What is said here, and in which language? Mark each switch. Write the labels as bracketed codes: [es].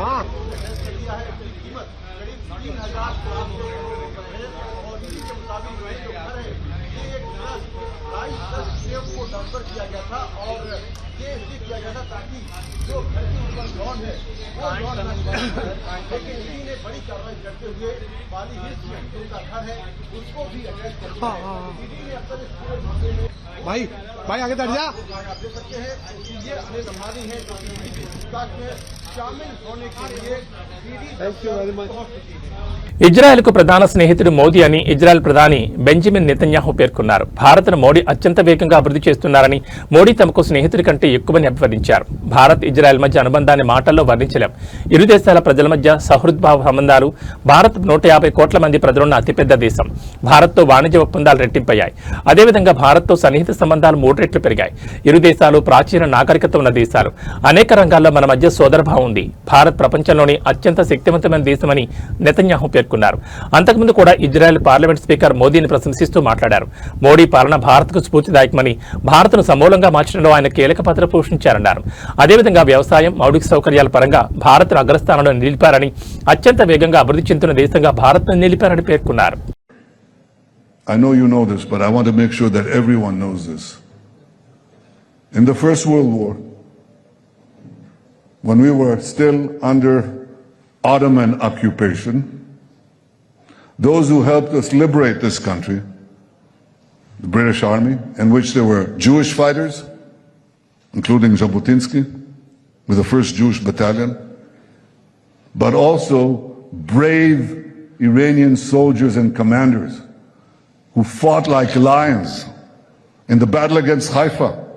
[hi] हाँ को ट्रांसफर किया गया था और ये इसलिए किया गया था ताकि जो घर के ऊपर लॉन है वो लॉन लेकिन इसी ने बड़ी कार्रवाई करते हुए पाली हिल्स में जो उनका घर है उसको भी अटैच कर दिया। ईडी ने अब तक इस पूरे मामले में भाई आगे बढ़ जा। आप देख सकते हैं कि ये अनिल अंबानी है जो ईडी की पूछताछ में शामिल होने के लिए ईडी पहुंच चुकी है। [te] ఇజ్రాయెల్కు ప్రధాన స్నేహితుడు మోదీ అని ఇజ్రాయెల్ ప్రధాని బెంజమిన్ నెతన్యాహు పేర్కొన్నారు. భారత్ను మోడీ అత్యంత వేగంగా అభివృద్ధి చేస్తున్నారని, మోడీ తమకు స్నేహితుడి కంటే ఎక్కువని అభివర్ణించారు. భారత్ ఇజ్రాయెల్ మధ్య అనుబంధాన్ని మాటల్లో వర్ణించలేం. ఇరు దేశాల ప్రజల మధ్య సహృద్భావ సంబంధాలు. భారత్ 150 కోట్ల మంది ప్రజలున్న అతిపెద్ద దేశం. భారత్తో వాణిజ్య ఒప్పందాలు రెట్టింపయ్యాయి. అదేవిధంగా భారత్తో సన్నిహిత సంబంధాలు 3 రెట్లు పెరిగాయి. ఇరు దేశాలు ప్రాచీన నాగరికత ఉన్న దేశాలు. అనేక రంగాల్లో మన మధ్య సోదరభావం ఉంది. భారత్ ప్రపంచంలోని అత్యంత శక్తివంతమైన దేశమని నెతన్యాహు పేర్కొన్నారు. అంతకుముందు కూడా ఇజ్రాయెల్ పార్లమెంట్ స్పీకర్ మోదీని ప్రశంసిస్తూ మాట్లాడారు. మోడీ పాలన భారత్కు స్ఫూర్తిదాయకమని, భారత్ను సమూలంగా మార్చడంలో ఆయన కీలక పాత్ర పోషించారన్నారు. అదేవిధంగా వ్యవసాయం, మౌలిక సౌకర్యాల పరంగా భారత్ను అగ్రస్థానంలో నిలిపారని, అత్యంత వేగంగా అభివృద్ధి చెందుతున్న దేశంగా భారత్ను నిలిపారని పేర్కొన్నారు. [en] I know you know this, but I want to make sure that everyone knows this. In the First World War, when we were still under Ottoman occupation, those who helped us liberate this country, the British Army, in which there were Jewish fighters, including Jabotinsky, with the 1st Jewish Battalion, but also brave Iranian soldiers and commanders who fought like lions in the battle against Haifa.